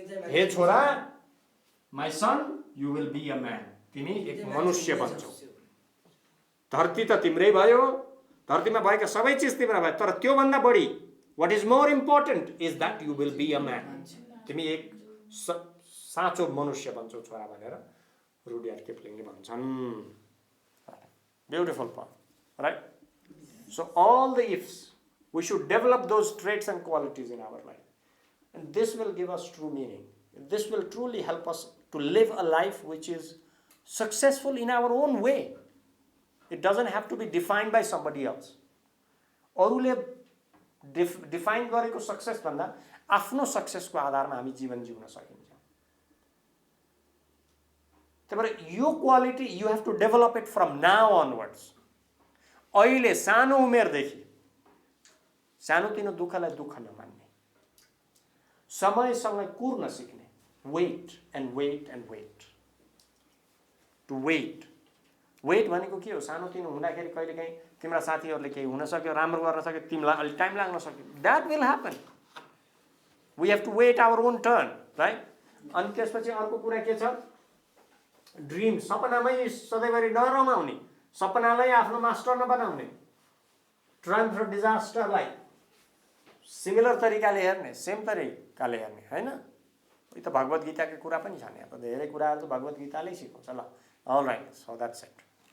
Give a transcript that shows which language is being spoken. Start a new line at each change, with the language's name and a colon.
Nepali: हे छोरा,
English: my son, you will be a man.
Nepali: तिमी एक मनुष्य बन्छौ. धरती त तिम्रै भयो, धरतीमा भएका सबै चीज तिम्रा भयो, तर त्यो भन्दा बढी
English: what is more important is that you will be a man.
Nepali: तिमी एक साँचो मनुष्य बन्छौ छोरा भनेर रुडियार्ड किपलिङले भन्छन्.
English: Beautiful point, right? So all the ifs, we should develop those traits and qualities in our life. And this will give us true meaning. This will truly help us to live a life which is successful in our own way. It doesn't have to be defined by somebody else.
Nepali: अरूले define गरेको success भन्दा आफ्नो सक्सेसको आधारमा हामी जीवन जिउन सकिन्छ. त्यही यो quality
English: you have to develop it from now onwards.
Nepali: अहिले सानो उमेरदेखि सानोतिनो दुःखलाई दुःख नमान्ने, समयसँग कुर्न सिक्ने,
English: wait and wait and wait. To wait.
Nepali: Wait भनेको के हो? सानोतिनो हुँदाखेरि कहिलेकाहीँ तिम्रा साथीहरूले केही हुन सक्यो, राम्रो गर्न सक्यो, तिमीलाई अलि टाइम लाग्न सक्यो.
English: That will happen. We have to wait our own turn, right?
Nepali: अनि त्यसपछि अर्को कुरा के छ? ड्रिम, सपनामै सधैँभरि नरमाउने, सपनालाई आफ्नो मास्टर नबनाउने, ट्रायम्फ र डिजास्टरलाई सिमिलर तरिकाले हेर्ने, सेम तरिकाले हेर्ने, हैन? यो त भगवत गीताको कुरा पनि छ नि. अब धेरै कुराहरु त भगवत गीताले सिकाउँछ. ल,
English: All right, so that's it.